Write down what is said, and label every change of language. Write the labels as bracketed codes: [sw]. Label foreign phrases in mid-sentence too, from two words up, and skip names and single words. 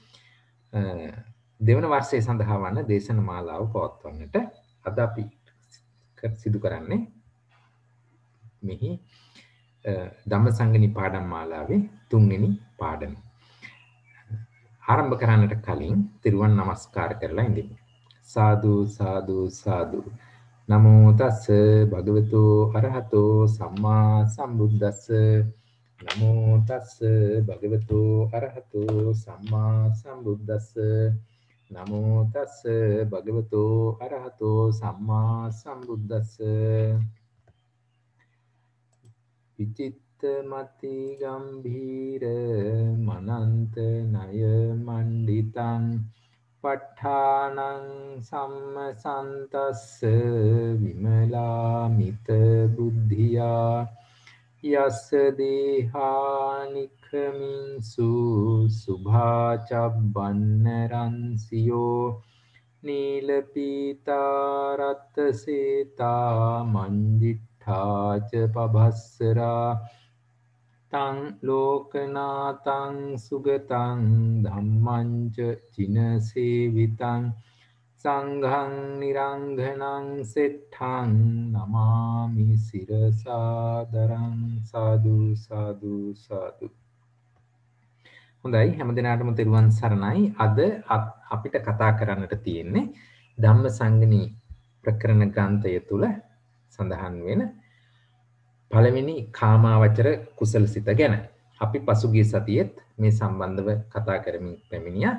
[si] දෙවන වර්ෂය සඳහා වන දේශන මාලාව පවත්වන්නට අද අපි සිදු කරන්නේ මෙහි ධම්මසංගණි පාඩම් මාලාවේ 3 වෙනි පාඩම. ආරම්භ කරන්නට කලින් තිරුවන් නමස්කාර කරලා ඉඳිමු. සාදු සාදු සාදු. [pi] නමෝ තස්ස භගවතු අරහතෝ සම්මා සම්බුද්දස්ස. නමෝ තස්ස භගවතු අරහතෝ සම්මා සම්බුද්දස්ස. නමෝ තස්ස භගවතු අරහතෝ සම්මා සම්බුද්දස්ස. විචිත්තමති ගම්භීර මනන්ත නය මණ්ඩිතං ප ဋ ාණං සම්මසන්තස්ස විමලාමිත බුද්ධියා යස්ස දේහානික්ඛමින්සු සුභාචබ්බන්න රන්සියෝ නීලපීතා රත්සේතා මංජිඨාච පබස්සරා තං ලෝකනාතං සුගතං ධම්මං ච චිනසේවිතං සංඝං නිරංඝනං සෙට්ඨං නමාමි සිරසාදරං සාදු සාදු සාදු. [si] හොඳයි හැමදෙනාටම තෙරුවන් සරණයි. අද අපිට කතා කරන්නට තියෙන්නේ ධම්මසංගණි ප්‍රකරණ ග්‍රන්ථය තුල සඳහන් වෙන පළවෙනි කාමාවචර කුසලසිත ගැන. අපි පසුගිය සතියේත් මේ සම්බන්ධව කතා කරමින් පැමිණියා.